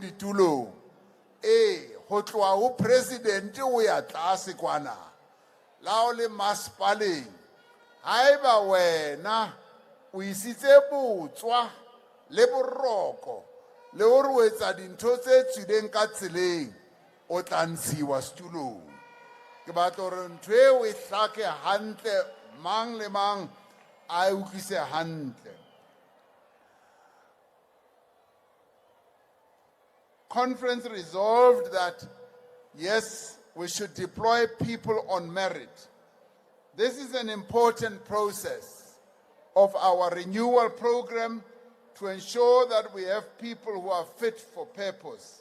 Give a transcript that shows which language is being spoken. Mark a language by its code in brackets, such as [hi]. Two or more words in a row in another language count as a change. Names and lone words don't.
[st] ditulong go tloa ho president o ya tlase kwana la o le masepaleng haeba wena o isitse botswa le boroko le hore o etsa dintho tse tswileng ka tseleng o tla ntshiwa setulong ke batla hore ntho eo e hlake hantle mang le mang a utlwise hantle. [en] Conference resolved that, yes, we should deploy people on merit. This is an important process of our renewal program to ensure that we have people who are fit for purpose.